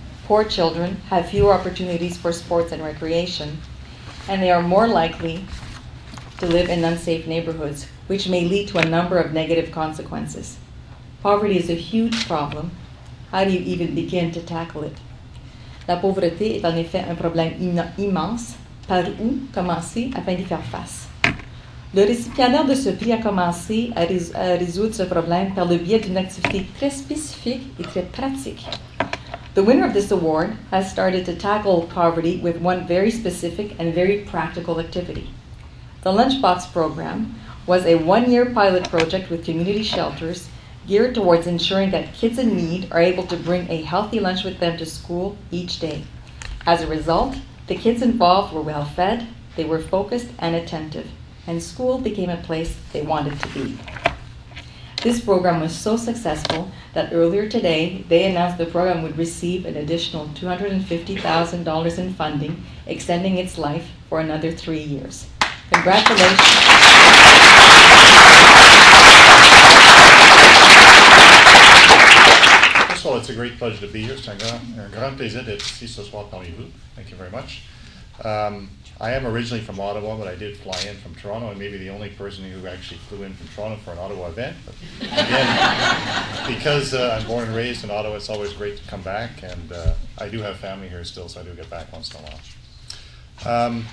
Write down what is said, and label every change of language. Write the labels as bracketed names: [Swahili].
[English] Poor children have fewer opportunities for sports and recreation, and they are more likely to live in unsafe neighborhoods, which may lead to a number of negative consequences. Poverty is a huge problem. How do you even begin to tackle it? [French] La pauvreté est en effet un problème immense. Par où commencer afin d'y faire face? Le récipiendaire de ce prix a commencé à résoudre ce problème par le biais d'une activité très spécifique et très pratique. [English] The winner of this award has started to tackle poverty with one very specific and very practical activity. The Lunchbox program was a 1-year pilot project with community shelters geared towards ensuring that kids in need are able to bring a healthy lunch with them to school each day. As a result, the kids involved were well fed, they were focused and attentive, and school became a place they wanted to be. This program was so successful that earlier today, they announced the program would receive an additional $250,000 in funding, extending its life for another 3 years. Congratulations. First of all, it's a great pleasure to be here. [French] C'est un grand plaisir d'être ici ce soir parmi vous. [English] Thank you very much. I am originally from Ottawa, but I did fly in from Toronto. I may be the only person who actually flew in from Toronto for an Ottawa event. But again, because I'm born and raised in Ottawa, it's always great to come back. And I do have family here still, so I do get back once in a while.